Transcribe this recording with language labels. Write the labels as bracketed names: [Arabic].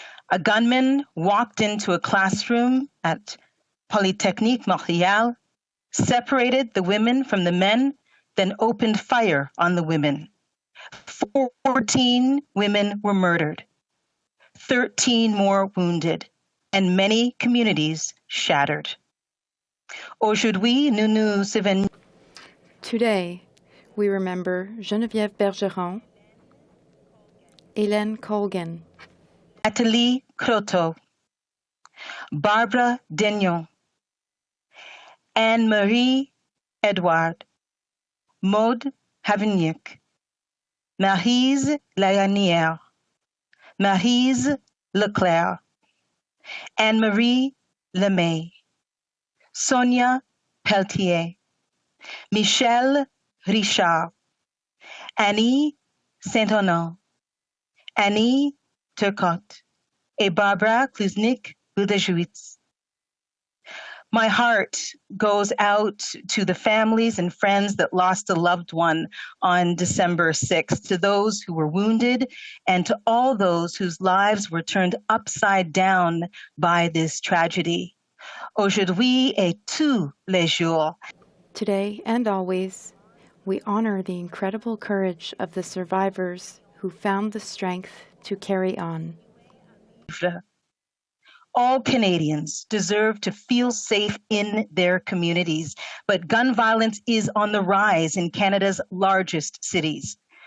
[English] A gunman walked into a classroom at Polytechnique de Montréal, separated the women from the men, then opened fire on the women. 14 women were murdered, 13 more wounded, and many communities shattered. [French] Aujourd'hui, nous nous souvenons. [English] Today, we remember Geneviève Bergeron, Hélène Colgan, Nathalie Croteau, Barbara Degnon, Anne-Marie Edouard, Maude Havignac, Maryse Layanière, Maryse Leclerc, Anne-Marie Lemay, Sonia Pelletier, Michel Richard, Annie Saint-Honor, Annie Turcotte, et Barbara Kluznik-Budajewicz. My heart goes out to the families and friends that lost a loved one on December 6th, to those who were wounded, and to all those whose lives were turned upside down by this tragedy. [French] Aujourd'hui et tous les jours. [English] Today and always, we honor the incredible courage of the survivors who found the strength to carry on. All Canadians deserve to feel safe in their communities, but gun violence is on the rise in Canada's largest cities.